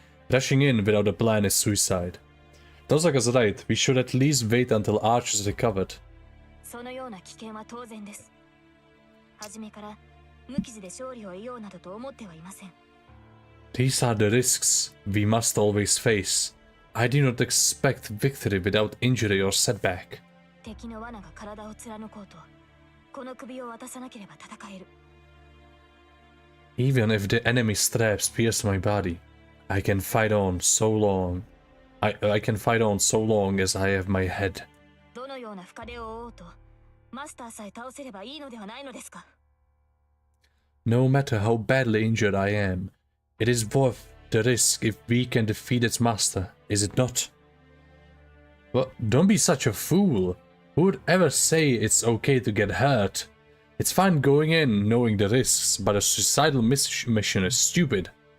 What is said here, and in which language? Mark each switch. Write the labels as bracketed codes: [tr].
[en] Rushing in without a plan is suicide. Tosaka's right, we should at least wait until Arch is recovered. [ja] そのような危険は当然です。初めから無傷で勝利を得ようなどと思ってはいません。 [en] These are the risks we must always face. I do not expect victory without injury or setback. [ja] 敵の罠が体を貫こうと、この首を渡さなければ戦える。 [en] Even if the enemy's traps pierce my body, I can fight on so long. I can fight on so long as I have my head. [ja] どのような深手を負おうと、マスターさえ倒せればいいのではないのですか。 [en] No matter how badly injured I am, it is worth the risk if we can defeat its master, is it not? Well, don't be such a fool. Who would ever say it's okay to get hurt? It's fine going in knowing the risks, but a suicidal mission is stupid.